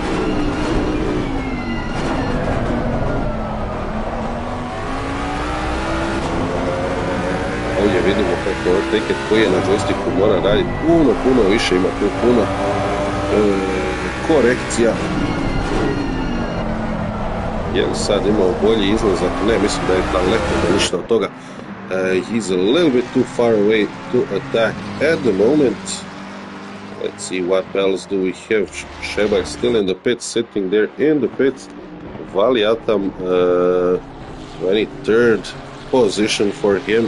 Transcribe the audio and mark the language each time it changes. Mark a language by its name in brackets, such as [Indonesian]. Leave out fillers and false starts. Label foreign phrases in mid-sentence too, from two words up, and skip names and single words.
[Croatian] Ovdje vidimo kako Overtaker koji je na joysticku mora raditi puno više, ima tu puno korekcija. Je li sad imao bolji izlazak? Ne, mislim da je daleko da ništa od toga. [English] He's a little bit too far away to attack at the moment. Let's see what else do we have. Shebak still in the pit, sitting there in the pit. Valiatam, 23rd position for him.